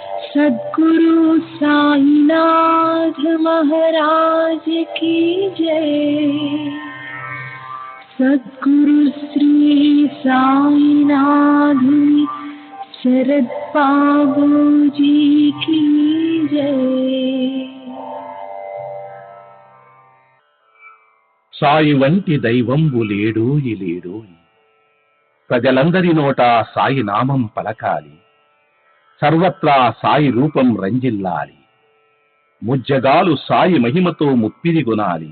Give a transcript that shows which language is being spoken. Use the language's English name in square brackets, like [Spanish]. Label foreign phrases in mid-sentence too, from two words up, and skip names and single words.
[Hindi] सद्गुरु साईनाथ महाराज की जय। सद्गुरु श्री साईनाथ शरद बाबू जी की जय। [Telugu] సాయి వంటి దైవంబు లేడోయి లేడోయి, ప్రజలందరి నోట సాయి నామం పలకాలి, సర్వత్రా సాయి రూపం రంజిల్లాలి, ముజ్జగాలు సాయి మహిమతో ముప్పిరి గునాలి.